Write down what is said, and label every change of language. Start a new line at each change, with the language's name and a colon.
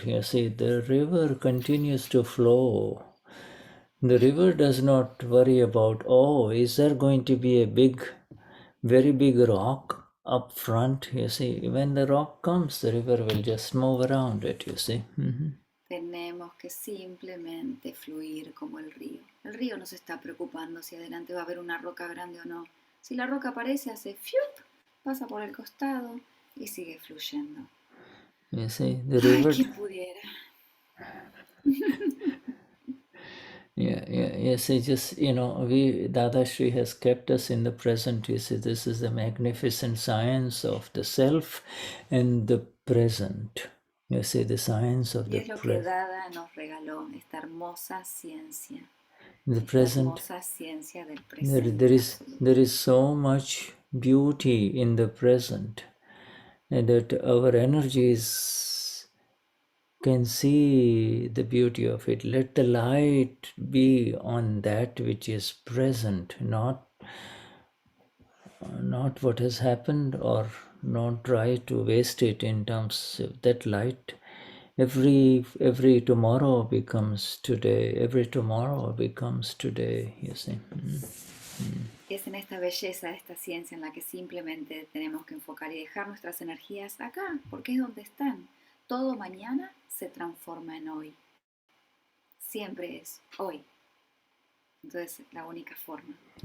English: You see, the river continues to flow. The river does not worry about, oh, is there going to be a very big rock up front? You see, when the rock comes, the river will just move around it, you see.
Spanish: Tenemos que simplemente fluir como el río. El río no se está preocupando si adelante va a haber una roca grande o no. Si la roca aparece, hace ¡fiup! Pasa por el costado y sigue fluyendo.
English: You see, the river...
Spanish: Ay, ¿quién pudiera?
English: Yeah. See, just, Dadashri has kept us in the present. You see, this is the magnificent science of the self and the present. You see, the science of the
Spanish: present. Y es lo que Dada nos regaló, esta hermosa ciencia.
English: The present.
Spanish: Hermosa ciencia del presente.
English: There is so much beauty in the present, and that our energies can see the beauty of it. Let the light be on that which is present, not what has happened, or not try to waste it in terms of that light. Every tomorrow becomes today. Every tomorrow becomes today, you see.
Spanish: Es en esta belleza, esta ciencia en la que simplemente tenemos que enfocar y dejar nuestras energías acá, porque es donde están. Todo mañana se transforma en hoy. Siempre es hoy. Entonces, la única forma.